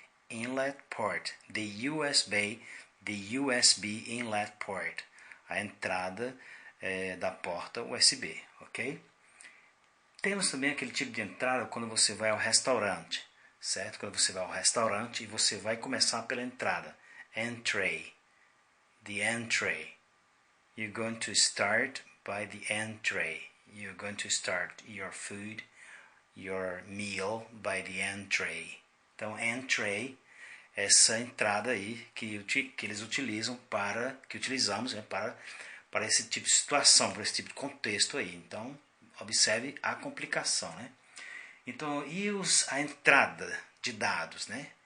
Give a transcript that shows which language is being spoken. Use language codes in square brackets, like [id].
[en] Inlet port, the USB inlet port, [pt] a entrada da porta USB, [en] ok? [pt] Temos também aquele tipo de entrada quando você vai ao restaurante, certo? Quando você vai ao restaurante e você vai começar pela entrada, entree, the entree. [en] You're going to start by the entree. You're going to start your food, your meal by the entree. [pt] Então, entree, essa entrada aí que eles utilizam que utilizamos, né, para esse tipo de situação, para esse tipo de contexto aí. Então, observe a complicação, né? Então, a entrada de dados, né?